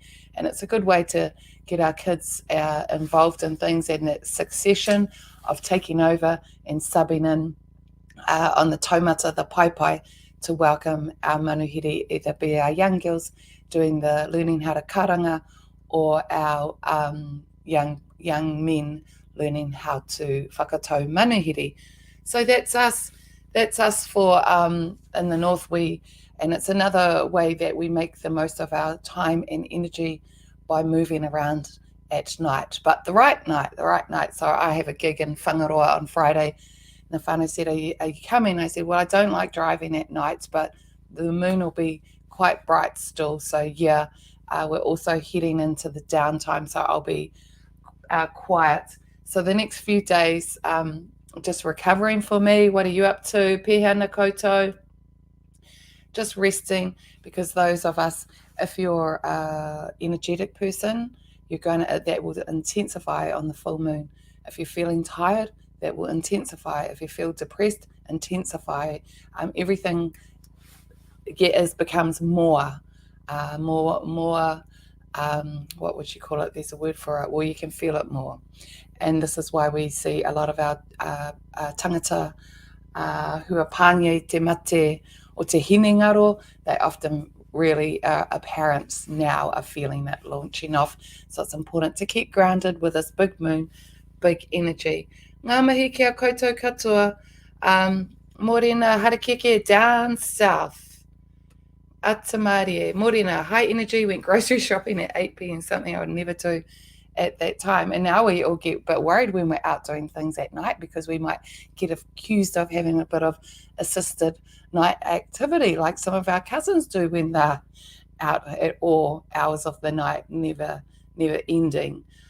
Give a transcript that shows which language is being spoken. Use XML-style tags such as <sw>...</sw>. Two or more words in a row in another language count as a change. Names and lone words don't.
<en>And it's a good way to get our kids involved in things, and that succession of taking over and subbing in on the taumata, the paipai, to welcome our manuhiri, either be our young girls doing the learning how to karanga, or our young men learning how to</en> <mi>whakatau manuhiri.</mi> <en>So that's us. That's us for in the north. And it's another way that we make the most of our time and energy by moving around at night. But the right night. So I have a gig in Whangaroa on Friday. And the whānau said, are you coming? I said, well, I don't like driving at nights, but the moon will be quite bright still. So yeah, we're also heading into the downtime, so I'll be quiet. So the next few days, just recovering for me. What are you up to?</en> <mi>Pēhana koutou.</mi> <en>Just resting, because those of us, if you're an energetic person, that will intensify on the full moon. If you're feeling tired, that will intensify. If you feel depressed, intensify. Everything becomes more. What would you call it? There's a word for it. Well, you can feel it more. And this is why we see a lot of our tangata who are</en> <mi>pāngi te mate o te hinengaro,</mi> <en>they often really apparent now are feeling that launching off. So it's important to keep grounded with this big moon, big energy.</en> <mi>Ngā mihi kia koutou katoa. Morena harakeke</mi> <en>down south.</en> <mi>Atamarie, morena,</mi> <en>high energy, went grocery shopping at 8 p.m, something I would never do at that time. And now we all get a bit worried when we're out doing things at night, because we might get accused of having a bit of assisted night activity, like some of our cousins do when they're out at all hours of the night, never ending.</en>